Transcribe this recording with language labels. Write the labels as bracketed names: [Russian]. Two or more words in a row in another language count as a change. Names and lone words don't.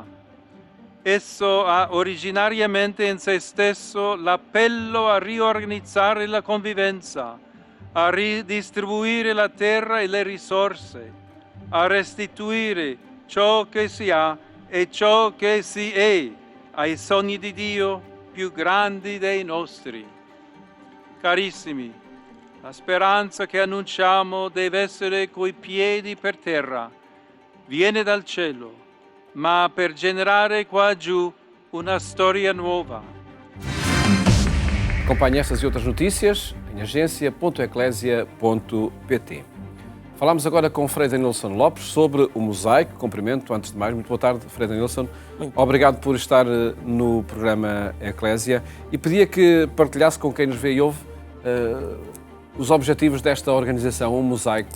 [Italian] Esso ha originariamente in se stesso l'appello a riorganizzare la convivenza, a ridistribuire la terra e le risorse, a restituire ciò che si ha e ciò che si è ai sogni di Dio più grandi dei nostri. Carissimi, la speranza che annunciamo deve essere coi piedi per terra, viene dal cielo, ma per generare qua giù una storia nuova. [Portuguese] Acompanhe estas e outras notícias em agência.eclésia.pt. Falámos agora com Frei Danilson Lopes sobre o mosaico. Cumprimento, antes de mais, muito boa tarde, Frei Danilson. Obrigado por estar no programa Eclésia e pedia que partilhasse com quem nos vê e ouve os objetivos desta organização, o mosaico.